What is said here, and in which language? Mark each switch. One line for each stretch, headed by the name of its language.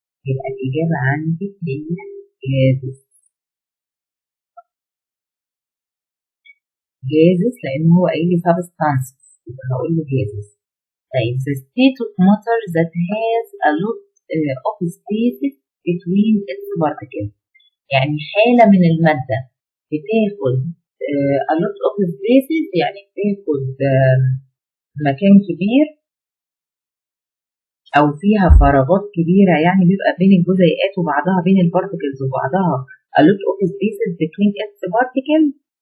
Arabic: يبقى الاجابه عندي هي جازس. جازس لان هو قايل لي substances، يبقى هقول له جازس.
English: طيب the state of matter that has a lot of spaces between its particles.
Arabic: يعني حالة من المادة بتاخد
English: a lot of spaces،
Arabic: يعني بتاخد مكان كبير أو فيها فراغات كبيرة، يعني بيبقى بين الجزيئات وبعضها، بين البارتكلز وبعضها
English: a lot of spaces between its particles.